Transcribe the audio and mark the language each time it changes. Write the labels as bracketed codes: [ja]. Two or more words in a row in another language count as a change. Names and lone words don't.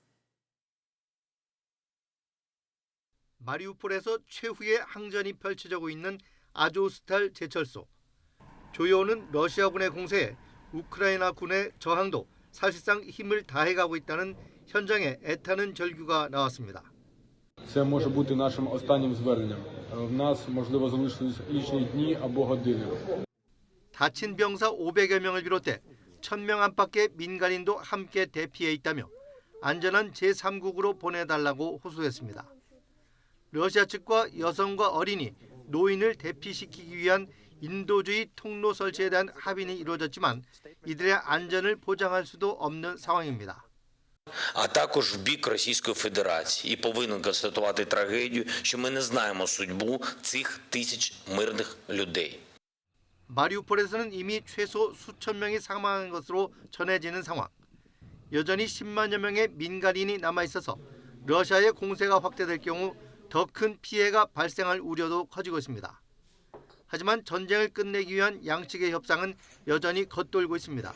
[ko] 마리우폴에서 최후의 항전이 펼쳐지고 있는 아조스탈 제철소. 조여오는 러시아군의 공세에 우크라이나 군의 저항도 사실상 힘을 다해가고 있다는 현장의 애타는 절규가 나왔습니다. [uk] Це може бути нашим останнім зверненням. В нас, можливо, залишились лічні дні або години. [ko] 다친 병사 500여 명을 비롯해 1,000명 안팎의 민간인도 함께 대피해 있다며 안전한 제3국으로 보내달라고 호소했습니다. 러시아 측과 여성과 어린이, 노인을 대피시키기 위한 인도주의 통로 설치에 대한 합의는 이루어졌지만 이들의 안전을 보장할 수도 없는 상황입니다. [uk] А також в бік Російської Федерації і повинен констатувати трагедію, що ми не знаємо судьбу цих тисяч мирних людей. [ko] 마리우폴에서는 이미 최소 수천 명이 사망한 것으로 전해지는 상황. 여전히 10만여 명의 민간인이 남아있어서 러시아의 공세가 확대될 경우 더 큰 피해가 발생할 우려도 커지고 있습니다. 하지만 전쟁을 끝내기 위한 양측의 협상은 여전히 겉돌고 있습니다.